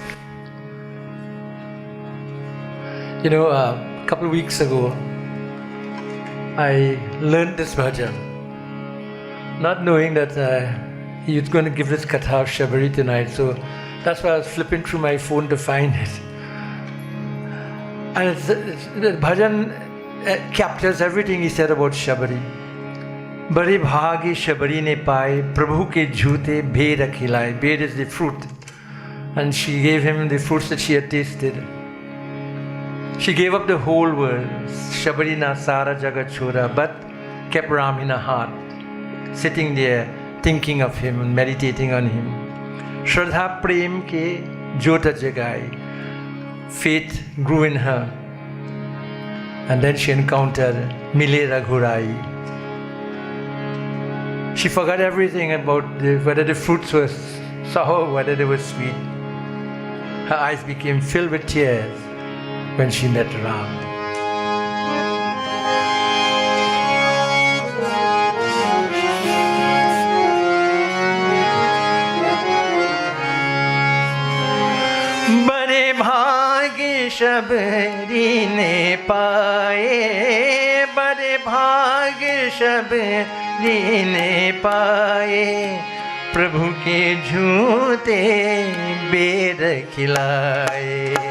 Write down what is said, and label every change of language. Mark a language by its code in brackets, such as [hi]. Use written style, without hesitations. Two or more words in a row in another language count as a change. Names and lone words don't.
[en] A couple of weeks ago, I learned this bhajan, not knowing that he was going to give this katha of Sabari tonight. So that's why I was flipping through my phone to find it. And the bhajan captures everything he said about Sabari. [hi] बड़े भागी शबरी ने पाए, प्रभु के झूठे भेद खिलाए. [en] Bhed is the fruit. And she gave him the fruits that she had tasted. She gave up the whole world, [hi] शबरी ना सारा जगत छोड़ा, [en] but kept Ram in her heart, sitting there thinking of him and meditating on him. [hi] श्रद्धा प्रेम के ज्योता जगाई. [en] Faith grew in her. And then she encountered [hi] मिले रघुराई. [en] She forgot everything about whether the fruits were sour, whether they were sweet. Her eyes became filled with tears when she met Ram. [hi] बड़े भागी शबरी ने पाए, बड़े भागी शबरी ने पाए, प्रभु के झूठे भेद खिलाए.